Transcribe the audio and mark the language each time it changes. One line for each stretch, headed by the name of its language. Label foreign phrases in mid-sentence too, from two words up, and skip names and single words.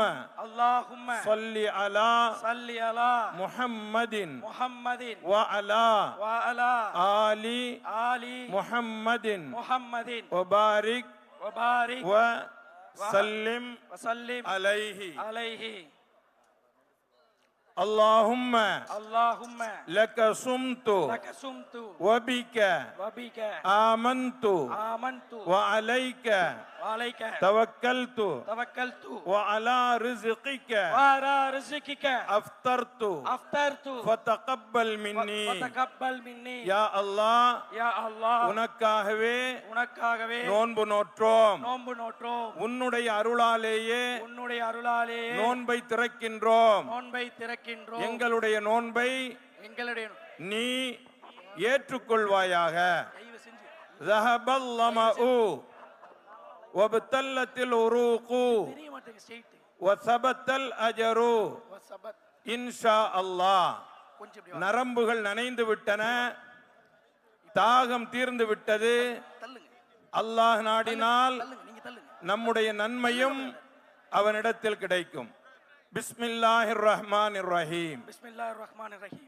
Arabic: அல்லாஹும்ம صل على صل على முஹம்மதின் முஹம்மதின் وعلى وعلى ஆலி ஆலி முஹம்மதின் முஹம்மதின் وبارك وبارك وسلم وسلم அலைஹி. அலைஹி. اللهم اللهم لك صمت لك صمت وبك وبك آمنت آمنت وعليك وعليك توكلت توكلت وعلى رزقك وعلى رزقك أفطرت أفطرت فتقبل مني فتقبل مني يا الله. يا الله
Tamil: உனக்காகவே நோன்பு நோற்றோம். நோன்பு நோற்றோம். உன்னுடைய அருளாலேயே நோன்பை திறக்கின்றோம். எங்களுடைய நோன்பை நீ ஏற்றுக்கொள்வாயாக.
Arabic: ذهب الظمأ وابتلت العروق وثبت الأجر إن شاء الله.
Tamil: நரம்புகள் நனைந்து விட்டன, தாகம் தீர்ந்து விட்டது. அல்லாஹ் நாடினால் நம்முடைய நன்மையும் அவனிடத்தில் கிடைக்கும்.
Arabic: بسم الله الرحمن الرحيم. بسم الله الرحمن الرحيم.